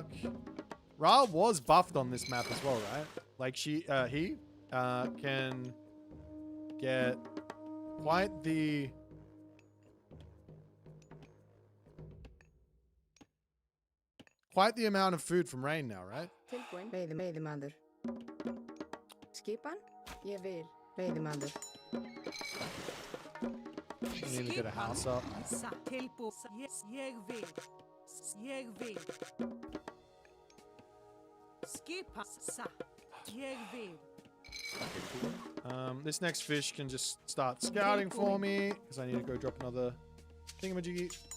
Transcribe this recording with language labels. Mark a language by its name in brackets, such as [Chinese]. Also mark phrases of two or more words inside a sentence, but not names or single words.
[English] Ra was buffed on this map as well, right? Like he can get quite the amount of food from rain now, right? [Icelandic] Veiðimaður. Skipan? Ég vil. Veiðimaður. [English] We need to get a house up. This next fish can just start scouting for me because I need to go drop another thingamajiggy.